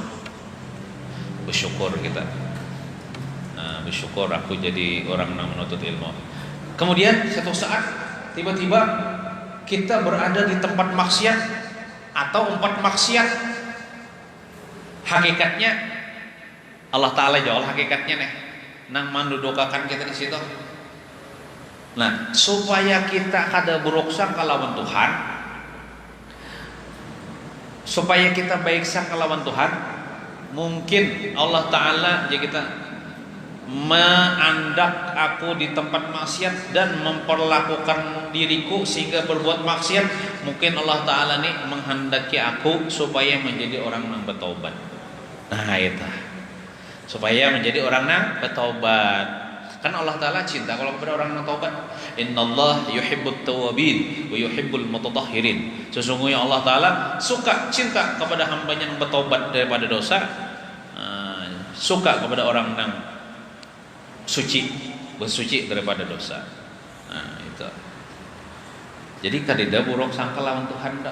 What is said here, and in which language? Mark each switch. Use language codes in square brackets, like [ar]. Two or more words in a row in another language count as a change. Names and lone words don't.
[id] Bersyukur kita. Nah, bersyukur aku jadi orang yang menuntut ilmu. Kemudian satu saat tiba-tiba kita berada di tempat maksiat atau empat maksiat. Hakikatnya Allah Ta'ala jawab hakikatnya nih nang mandudukakan kita di situ. Nah, supaya kita kada buruk sangka lawan Tuhan, supaya kita baik sangka lawan Tuhan, mungkin Allah Ta'ala jadi kita mengandak aku di tempat maksiat dan memperlakukan diriku sehingga berbuat maksiat. Mungkin Allah Ta'ala nih menghendaki aku supaya menjadi orang yang bertobat. Nah itu supaya menjadi orang yang bertobat. Kan Allah Ta'ala cinta kalau kepada orang yang taubat. [ar] إن الله يحب التوابين ويحب المتطهرين. [id] Sesungguhnya Allah Ta'ala suka cinta kepada hambanya yang bertobat daripada dosa, suka kepada orang yang suci, bersuci daripada dosa. Nah itu. Jadi kadida buruk sangka lawan Tuhan dah.